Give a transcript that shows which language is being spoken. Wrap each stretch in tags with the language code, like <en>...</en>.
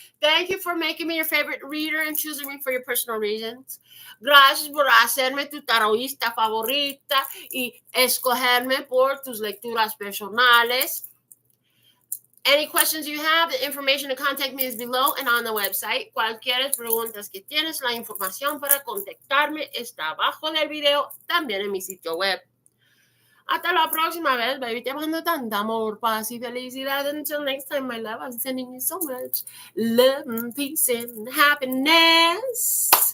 <en>Thank you for making me your favorite reader and choosing me for your personal reasons.</en> <es>Gracias por hacerme tu tarotista favorita y escogerme por tus lecturas personales.</es> <en>Any questions you have, the information to contact me is below and on the website.</en> <es>Cualquier preguntas que tienes, la información para contactarme está abajo del video, también en mi sitio web. Hasta la próxima vez, baby. Te mando tanta amor, paz y felicidad.</es> <en>Until next time, my love, I'm sending you so much love and peace and happiness.</en>